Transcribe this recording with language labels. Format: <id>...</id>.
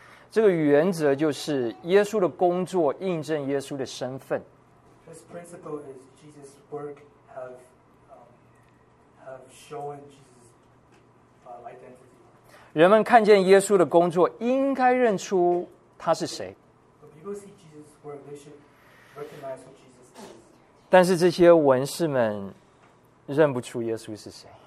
<zh>这个原则就是耶稣的工作印证耶稣的身份。</zh> <en>This principle is Jesus' work have shown Jesus' identity.</en> <zh>人们看见耶稣的工作，应该认出他是谁。</zh> <en>When people see Jesus' work, they should recognize who Jesus is.</en> <zh>但是这些文士们认不出耶稣是谁。</zh>